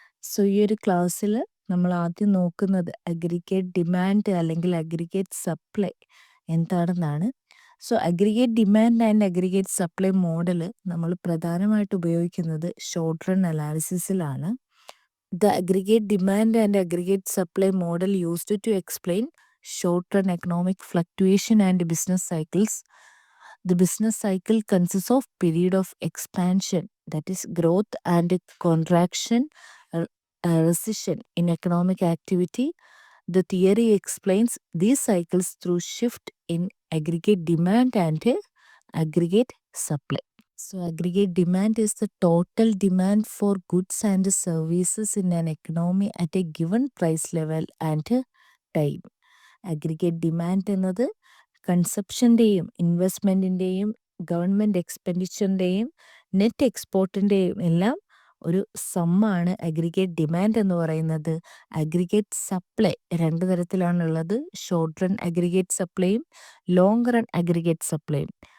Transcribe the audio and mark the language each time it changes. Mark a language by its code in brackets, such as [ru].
[ml] So ഈ ഒരു ക്ലാസ്സിൽ നമ്മൾ ആദ്യം നോക്കുന്നത് അഗ്രിഗേറ്റ് ഡിമാൻഡ് അല്ലെങ്കിൽ അഗ്രിഗേറ്റ് സപ്ലൈ എന്താണെന്നാണ്. So aggregate demand and aggregate supply model നമ്മൾ പ്രധാനമായിട്ട് ഉപയോഗിക്കുന്നത് short run അനാലിസിസിലാണ്. [en] The aggregate demand and aggregate supply model used to explain short-run economic fluctuation and business cycles. The business cycle consists of period of expansion, that is growth, and contraction, recession in economic activity. The theory explains these cycles through shift in aggregate demand and aggregate supply. So aggregate demand is the total demand for goods and services in an economy at a given price level and time. [ml] Aggregate demand എന്നത് കൺസപ്ഷൻ്റെയും ഇൻവെസ്റ്റ്മെൻറ്റിൻ്റെയും government എക്സ്പെൻഡിച്ചറിൻ്റെയും net എക്സ്പോർട്ടിൻ്റെയും എല്ലാം ഒരു സമ്മാണ് aggregate demand എന്ന് പറയുന്നത്. Aggregate supply രണ്ട് തരത്തിലാണുള്ളത്, short run aggregate സപ്ലൈയും long run aggregate സപ്ലൈയും.